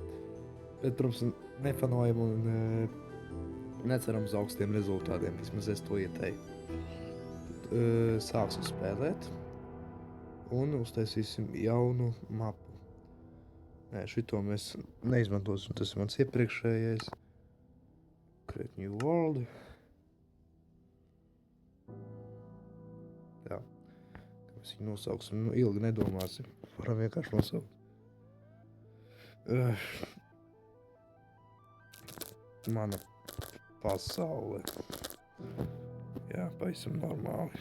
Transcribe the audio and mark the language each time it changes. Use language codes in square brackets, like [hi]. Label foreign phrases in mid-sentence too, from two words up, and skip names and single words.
[lv] Bet, protams, nefanojam un neceram uz augstiem rezultātiem, vismaz es to ieteiktu. Tad sāksim spēlēt un uztaisīsim jaunu mapu. Nē, šito mēs neizmantosim, tas ir mans iepriekšējais. [en] Create new world. [lv] Tā. Mēs viņu nosauksim, ilgi nedomāsim. Varam vienkārši nosaukt. Mana pasaule. Jā, pavisam normāli.